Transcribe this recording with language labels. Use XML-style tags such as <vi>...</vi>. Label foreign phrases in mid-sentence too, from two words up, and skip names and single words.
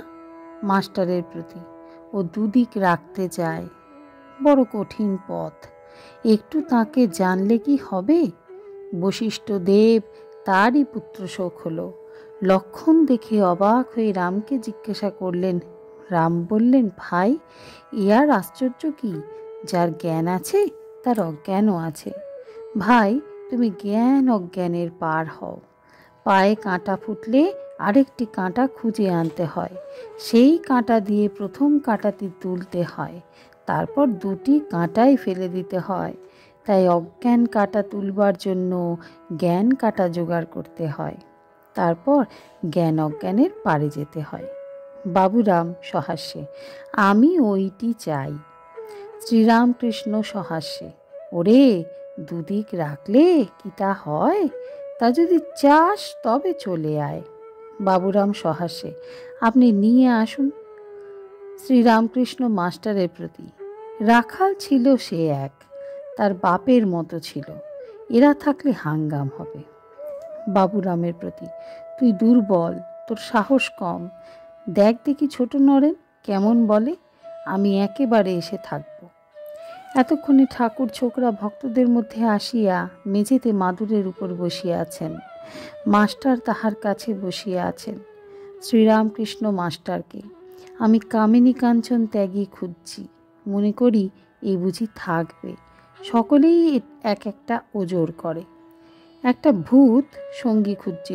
<bn>মাস্টারের প্রতি ও দুদিক রাখতে যায়, বড় কঠিন পথ, একটু তাকে জানলে কি হবে? বশিষ্ঠ দেব তারই পুত্র শোক হলো। লক্ষণ দেখে অবাক হয়ে রামকে জিজ্ঞাসা করলেন। রাম বললেন, ভাই এ আর আশ্চর্য কি যার জ্ঞান আছে তার অজ্ঞানও আছে। ভাই তুমি জ্ঞান অজ্ঞানের পার হও। পায়ে কাঁটা ফুটলে আরেকটি কাঁটা খুঁজে আনতে হয়, সেই কাঁটা দিয়ে প্রথম কাঁটাটি তুলতে হয়, তারপর দুটি কাঁটাই ফেলে দিতে হয়। তাই অজ্ঞান কাঁটা তুলবার জন্য জ্ঞান কাঁটা যোগাড় করতে হয়, তারপর জ্ঞান অজ্ঞানের পারে যেতে হয়। বাবুরাম সহাস্যে, আমি ওইটি চাই। শ্রীরামকৃষ্ণ সহাস্যে, ওরে দুদিক রাখলে কি তা হয়? তা যদি চাস তবে চলে আয়। বাবুরাম সহাস্যে, আপনি নিয়ে আসুন। শ্রীরামকৃষ্ণ মাস্টারের প্রতি রাখাল ছিলো সে এক, তার বাপের মতো ছিলো, এরা থাকলে হাঙ্গাম হবে। বাবুরামের প্রতি তুই দুর্বল, তোর সাহস কম, দেখ দেখি ছোট নরেন কেমন বলে, আমি একেবারে এসে থাকবো। এতক্ষণে ঠাকুর ছোকরা ভক্তদের মধ্যে আসিয়া মেঝেতে মাদুরের উপর বসিয়া আছেন। মাস্টার তাহার কাছে বসিয়া আছেন। শ্রীরামকৃষ্ণ মাস্টারকে আমি কামিনী কাঞ্চন ত্যাগী খুঁজছি, মনে করি এই বুঝি থাকবে। সকলেই এক একটা ওজোর করে। একটা ভূত সঙ্গী খুঁজছিল।</bn>